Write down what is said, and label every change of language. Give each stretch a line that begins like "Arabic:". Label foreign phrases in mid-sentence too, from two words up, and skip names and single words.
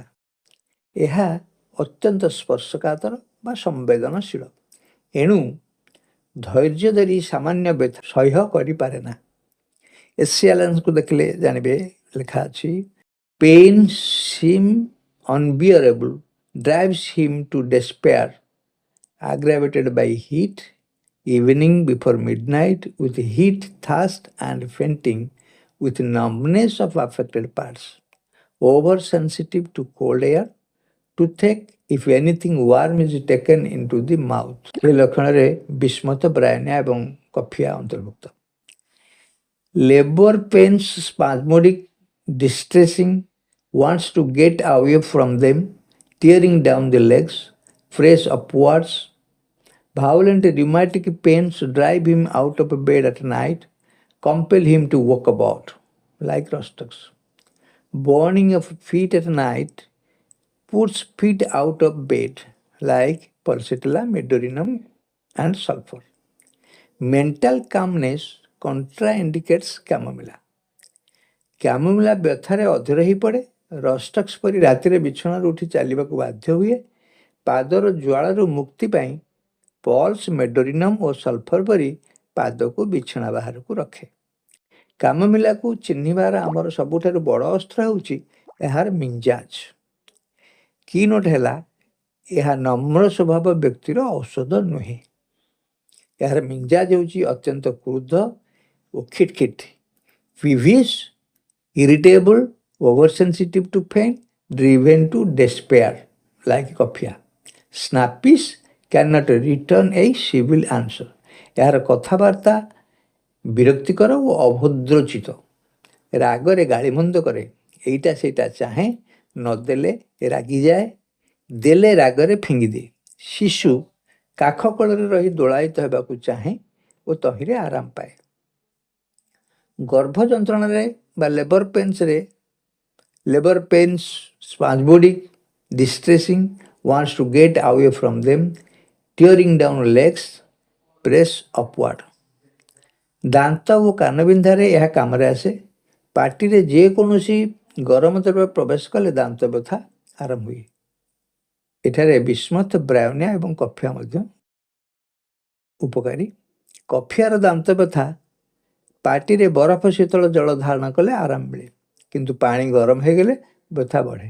Odia: ଏହା ଅତ୍ୟନ୍ତ ସ୍ପର୍ଶକାତର ବା ସମ୍ବେଦନଶୀଳ, ଏଣୁ ଧୈର୍ଯ୍ୟ ଧରି ସାମାନ୍ୟ ବ୍ୟଥା ସହ୍ୟ କରିପାରେ ନା। ଏସିଆଲାନ୍ସକୁ ଦେଖିଲେ ଜାଣିବେ ଲେଖା ଅଛି
English: Pains seem unbearable, drives him to despair, aggravated by heat, evening before midnight with heat, thirst and fainting, with numbness of affected parts, oversensitive to cold air, toothache if anything warm is taken into the mouth।
Odia: ଏ ଲକ୍ଷଣରେ ବିସ୍ମତ, ବ୍ରାୟୋନିଆ ଏବଂ କଫିଆ ଅନ୍ତର୍ଭୁକ୍ତ।
English: Labor pains, spasmodic, distressing, wants to get away from them, tearing down the legs, press upwards, violent rheumatic pains drive him out of bed at night, compel him to walk about, like Rostux. Burning of feet at night puts feet out of bed, like Pulsatilla, Medorinum and sulfur. Mental calmness contraindicates chamomilla.
Odia: କ୍ୟାମୋମିଲା ବ୍ୟଥାରେ ଅଧୀର ହୋଇପଡ଼େ। ରଷ୍ଟକ୍ସ ପରି ରାତିରେ ବିଛଣାରୁ ଉଠି ଚାଲିବାକୁ ବାଧ୍ୟ ହୁଏ। ପାଦର ଜ୍ୱାଳାରୁ ମୁକ୍ତି ପାଇଁ ପଲ୍ସ, ମେଡୋରିନମ୍ ଓ ସଲଫର ପରି ପାଦକୁ ବିଛଣା ବାହାରକୁ ରଖେ। କ୍ୟାମୋମିଲାକୁ ଚିହ୍ନିବାର ଆମର ସବୁଠାରୁ ବଡ଼ ଅସ୍ତ୍ର ହେଉଛି ଏହାର ମିଞ୍ଜାଜ।
English: key note
Odia: ହେଲା ଏହା ନମ୍ର ସ୍ୱଭାବ ବ୍ୟକ୍ତିର ଔଷଧ ନୁହେଁ। ଏହାର ମିଞ୍ଜାଜ ହେଉଛି ଅତ୍ୟନ୍ତ କ୍ରୁଦ୍ଧ ଓ ଖିଟଖିଟ, ପ୍ରିଭିୟସ୍,
English: irritable, oversensitive to pain, driven to despair, like କଫିଆ। snappish, cannot return a civil answer।
Odia: ଏହାର କଥାବାର୍ତ୍ତା ବିରକ୍ତିକର ଓ ଅଭଦ୍ରଚିତ। ରାଗରେ ଗାଳିମନ୍ଦ କରେ, ଏଇଟା ସେଇଟା ଚାହେଁ, ନଦେଲେ ରାଗିଯାଏ, ଦେଲେ ରାଗରେ ଫିଙ୍ଗିଦିଏ। ଶିଶୁ କାଖ କୋଳରେ ରହି ଦୋଳାୟିତ ହେବାକୁ ଚାହେଁ ଓ ତହିଁରେ ଆରାମ ପାଏ। ଗର୍ଭ ଯନ୍ତ୍ରଣାରେ ବା
English: Labor pains, spasmodic, distressing, wants to get away from them, tearing down legs, press upward।
Odia: ଦାନ୍ତ ଓ କାନ ବିନ୍ଧାରେ ଏହା କାମରେ ଆସେ। ପାଟିରେ ଯେକୌଣସି ଗରମ ଦ୍ରବ୍ୟ ପ୍ରବେଶ କଲେ ଦାନ୍ତ ବ୍ୟଥା ଆରମ୍ଭ ହୁଏ। ଏଠାରେ ବିସ୍ମଥ, ବ୍ରାଉନିଆ ଏବଂ କଫିଆ ମଧ୍ୟ ଉପକାରୀ। କଫିଆର ଦାନ୍ତ ବ୍ୟଥା ପାଟିରେ ବରଫ ଶୀତଳ ଜଳ ଧାରଣ କଲେ ଆରାମ ମିଳେ, କିନ୍ତୁ ପାଣି ଗରମ ହୋଇଗଲେ ବ୍ୟଥା ବଢ଼େ।